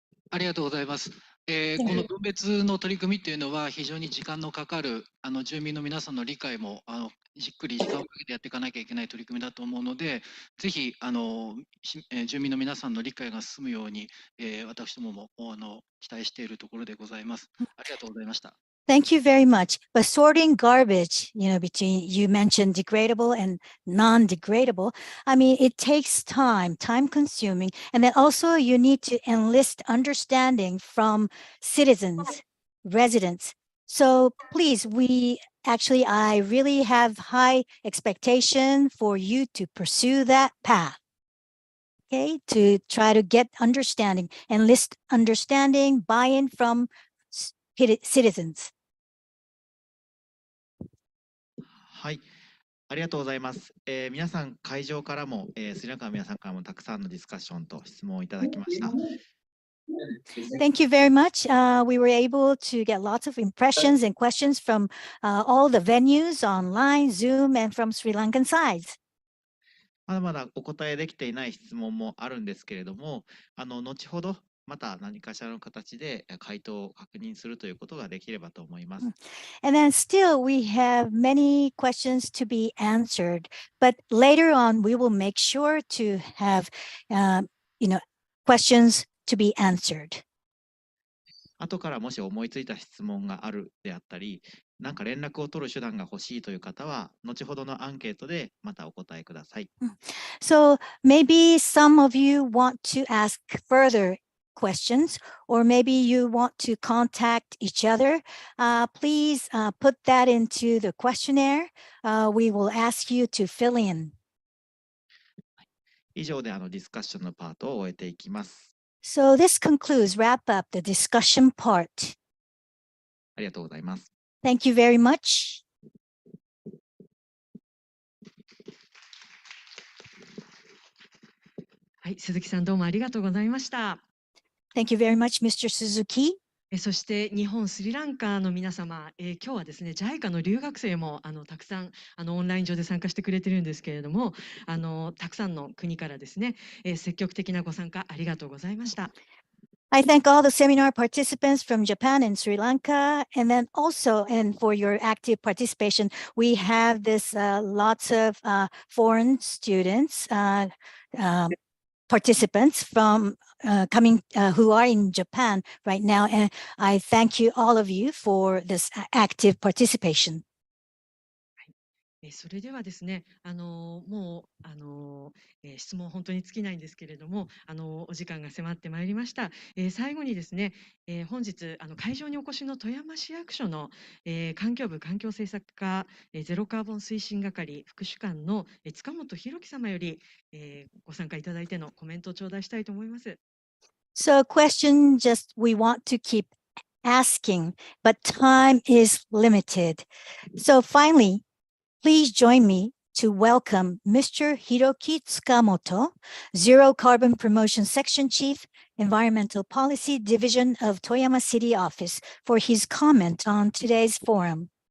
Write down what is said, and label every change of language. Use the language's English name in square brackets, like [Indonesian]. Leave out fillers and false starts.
[Japanese] ありがとうございます。この分別の取り組みというのは非常に時間のかかる住民の皆さんの理解もじっくり時間をかけてやっていかなきゃいけない取り組みだと思うので、ぜひ住民の皆さんの理解が進むように、私どもも期待しているところでございます。ありがとうございました。 [English] Thank you very much. But sorting garbage, between you mentioned degradable and non-degradable. I mean, it takes time consuming. And then also you need to enlist understanding from citizens, residents. So please, I really have high expectation for you to pursue that path. Okay, to try to get understanding, enlist understanding, buy-in from citizens. [Japanese] はい、ありがとうございます。皆さん会場からも、スリランカの皆さんからもたくさんのディスカッションと質問をいただきました。 [English] Thank you very much. We were able to get lots of impressions and questions from all the venues online, Zoom, and from Sri Lankan sides. [Japanese] まだまだお答えできていない質問もあるんですけれども、後ほどまた何かしらの形で回答を確認するということができればと思います。 [English] And then still we have many questions to be answered, but later on we will make sure to have, questions to be answered. [Japanese] 後からもし思いついた質問があるであったり、なんか連絡を取る手段が欲しいという方は、後ほどのアンケートでまたお答えください。 [English] So maybe some of you want to ask further questions, or maybe you want to contact each other. Please put that into the questionnaire. We will ask you to fill in. [Japanese] 以上でディスカッションのパートを終えていきます。 [English] So this concludes, wrap up the discussion part. [Japanese] ありがとうございます。 [English] Thank you very much. [Japanese] はい、鈴木さんどうもありがとうございました。 [English] Thank you very much, Mr. Suzuki. [Japanese] そして日本スリランカの皆様、今日はですね JICA の留学生もたくさんオンライン上で参加してくれてるんですけれども、たくさんの国からですね、積極的なご参加ありがとうございました。 [English] I thank all the seminar participants from Japan and Sri Lanka, and then also, and for your active participation, we have this lots of foreign students, participants from coming who are in Japan right now, and I thank you all of you for this active participation. [Japanese] それではですね、もう質問本当に尽きないんですけれども、お時間が迫ってまいりました。最後にですね、本日会場にお越しの富山市役所の、環境部環境政策課、ゼロカーボン推進係副主幹の塚本博樹様より、ご参加いただいてのコメントを頂戴したいと思います。 [English] So a question just we want to keep asking, but time is limited. So finally, please join me to welcome Mr. Hiroki Tsukamoto, Zero Carbon Promotion Section Chief, Environmental Policy Division of Toyama City Office, for his comment on today's forum.